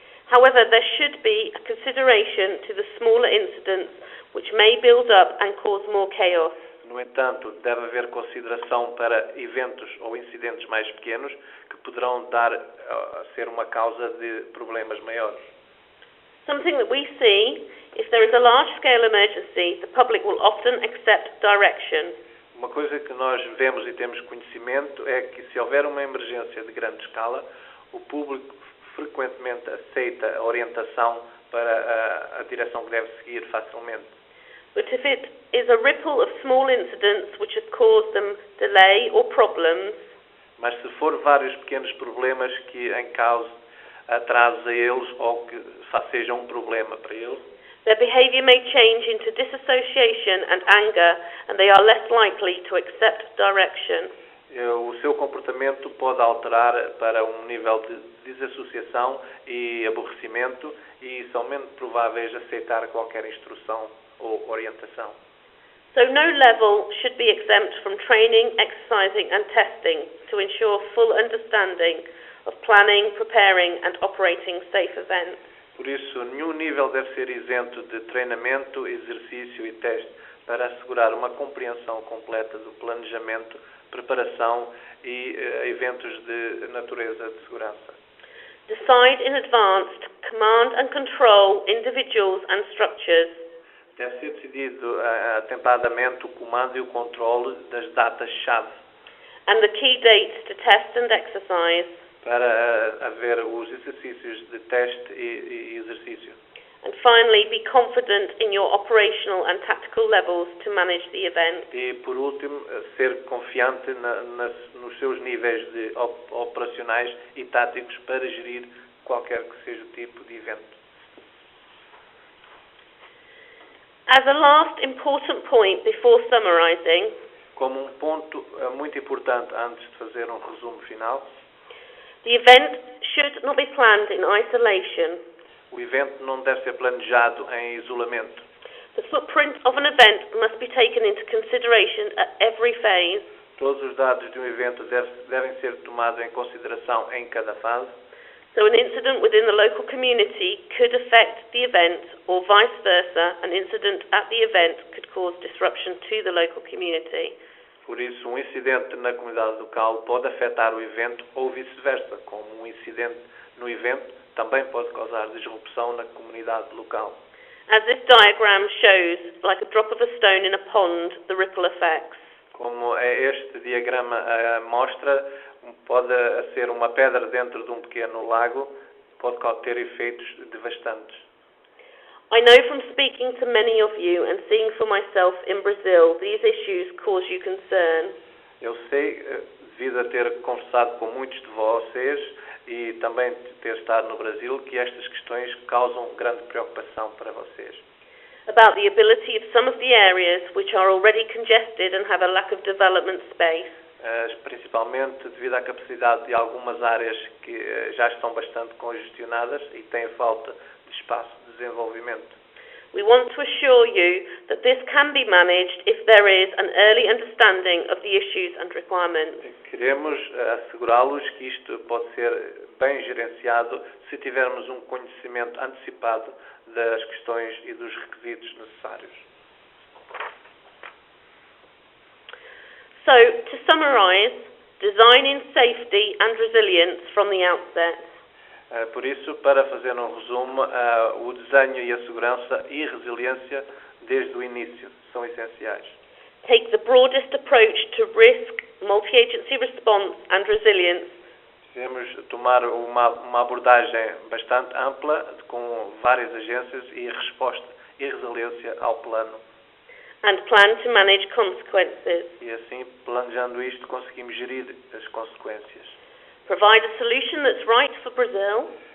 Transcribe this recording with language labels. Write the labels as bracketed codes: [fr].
[en] However, there should be a consideration to the smaller incidents which may build up and cause more chaos. [pt] No entanto, deve haver consideração para eventos ou incidentes mais pequenos que poderão ser uma causa de problemas maiores. [en] Something that we see, if there is a large-scale emergency, the public will often accept direction. [pt] Uma coisa que nós vemos e temos conhecimento é que se houver uma emergência de grande escala, o público frequentemente aceita a orientação para a direção que deve seguir facilmente. [en] But if it is a ripple of small incidents which have caused them delay or problems, [pt] Mas se for vários pequenos problemas que em causa atrasos a eles ou que sejam um problema para eles, [en] their behaviour may change into disassociation and anger, and they are less likely to accept direction. [pt] o seu comportamento pode alterar para um nível de desassociação e aborrecimento e são menos prováveis de aceitar qualquer instrução ou orientação. [en] So no level should be exempt from training, exercising and testing to ensure full understanding of planning, preparing and operating safe events. [pt] Por isso, nenhum nível deve ser isento de treinamento, exercício e teste para assegurar uma compreensão completa do planejamento, preparação e eventos de natureza de segurança. [en] Decide in advance to command and control individuals and structures. [pt] Deve ser decidido atempadamente o comando e o controle das datas-chave. [en] and the key dates to test and exercise, [pt] para haver os exercícios de teste e exercício. [en] and finally, be confident in your operational and tactical levels to manage the event. [pt] E, por último, ser confiante nos seus níveis de operacionais e táticos para gerir qualquer que seja o tipo de evento. [en] As a last important point before summarising, [pt] Como um ponto muito importante antes de fazer um resumo final, [en] the event should not be planned in isolation. [pt] o evento não deve ser planejado em isolamento. [en] The footprint of an event must be taken into consideration at every phase. [pt] Todos os dados de um evento devem ser tomados em consideração em cada fase. [en] So an incident within the local community could affect the event, or vice versa, an incident at the event could cause disruption to the local community. [pt] Por isso, um incidente na comunidade local pode afetar o evento ou vice-versa, como um incidente no evento também pode causar disrupção na comunidade local. [en] As this diagram shows, like a drop of a stone in a pond, the ripple effects. [pt] Como este diagrama mostra, pode ser uma pedra dentro de um pequeno lago, pode ter efeitos devastantes. [en] I know from speaking to many of you and seeing for myself in Brazil, these issues cause you concern. [pt] Eu sei, devido a ter conversado com muitos de vocês e também ter estado no Brasil, que estas questões causam grande preocupação para vocês. [en] About the ability of some of the areas which are already congested and have a lack of development space. [pt] Principalmente devido à capacidade de algumas áreas que já estão bastante congestionadas e têm falta de espaço de desenvolvimento. [en] We want to assure you that this can be managed if there is an early understanding of the issues and requirements. [pt] Queremos assegurá-los que isto pode ser bem gerenciado se tivermos um conhecimento antecipado das questões e dos requisitos necessários. [en] So, to summarise, design in safety and resilience from the outset. [pt] Por isso, para fazer um resumo, o desenho e a segurança e resiliência desde o início são essenciais. [en] Take the broadest approach to risk, multi-agency response and resilience. [pt] Devemos tomar uma abordagem bastante ampla com várias agências e resposta e resiliência ao plano. [en] And plan to manage consequences. [pt] E assim, planejando isto, conseguimos gerir as consequências. [en] Provide a solution that's right for Brazil.